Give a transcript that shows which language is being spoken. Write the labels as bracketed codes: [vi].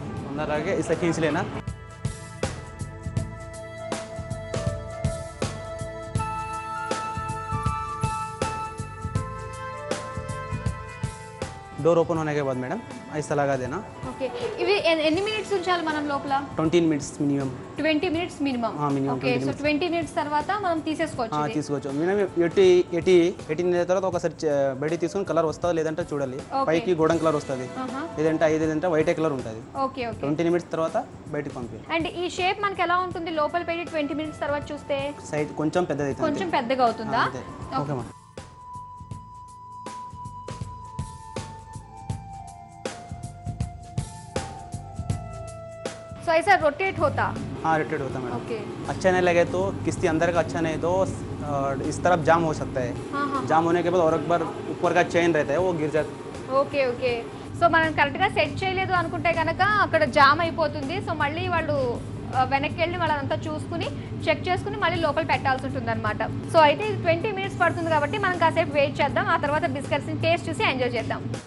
[hi] अंदर लगा के इसे खींच लेना. डोर ओपन होने के बाद मैडम ऐसा लगा देना. [te] ఓకే ఇవి ఎన్ని మినిట్స్ ఉంచాలి మనం లోపల? 20 minutes minimum. 20 minutes minimum. Okay so 20 minutes తర్వాత మనం తీసేసుకోవచ్చు. తీసుకోవచ్చు మినిమం 18 తర్వాత ఒకసారి బయట తీసుకొని కలర్ వస్తుందా లేదంటే చూడాలి. పైకి గోల్డెన్ కలర్ వస్తుంది, లేదంటే వైట్ కలర్ ఉంటుంది. ఓకే ఓకే 20 మినిట్స్ తర్వాత బయటకి పంపి. అండ్ ఈ షేప్ మనకి ఎలా ఉంటుంది లోపల పెట్టి 20 మినిట్స్ తర్వాత చూస్తే? సైజ్ కొంచెం పెద్దది అవుతుంది. కొంచెం పెద్దగా అవుతుందా? ఓకే మా. [hi] तो ऐसा रोटेट होता? हाँ रोटेट होता मैडम. ओके अच्छा नहीं लगे तो किस्ती अंदर का अच्छा नहीं तो इस तरफ जाम हो सकता है. हाँ. जाम होने के बाद और एक बार ऊपर का चैन रहता है वो गिर जाता है. [te] ఓకే ఓకే సో మనం కరెక్ట్గా సెట్ చేయలేదు అనుకుంటే కనుక అక్కడ జామ్ అయిపోతుంది. సో మళ్ళీ వాళ్ళు వెనక్కి వెళ్ళి వాళ్ళంతా చూసుకుని చెక్ చేసుకుని మళ్ళీ లోపల పెట్టాల్సి ఉంటుంది అనమాట. సో అయితే ఇది 20 మినిట్స్ పడుతుంది కాబట్టి మనం కాసేపు వెయిట్ చేద్దాం, ఆ తర్వాత బిస్కెట్స్ని టేస్ట్ చూసి ఎంజాయ్ చేద్దాం.